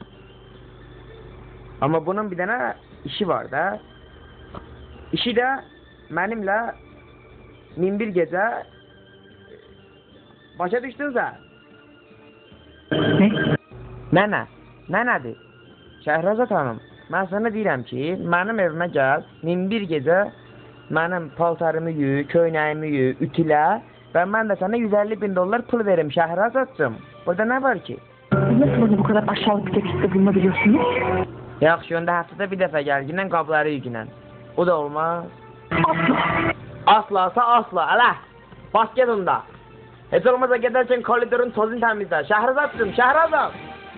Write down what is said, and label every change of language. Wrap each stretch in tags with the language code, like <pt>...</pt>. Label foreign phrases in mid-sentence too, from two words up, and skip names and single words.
<tr>Ama bunun bir tane işi var da. İşi de benimle 1001 gece.</tr> <az>Başa düştün sen.</az> <tr>Ne?</tr> <az>Ne nədir? Şəhrazat Hanım, mən sana deyirəm ki, mənim evimə gəl, 1001 gecə mənim paltarımı yu, köynəyimi yu, ütülə və mən də sana 150 bin dolar pul verim Şəhrazatcığım.</az> <tr>Burada ne var ki? Nasıl bana bu kadar aşağılık bir teklifte bulunabiliyorsunuz?</tr> <az>Yaxşı, onda həftədə bir dəfə gəl, ginən qabları yükünən. O da olmaz. Asla. Asla, ələ. Bas get onda. Heç olmazsa gedərkən koridorun tozunu təmizlə. Şəhrazatcığım, Şəhrazat.</az>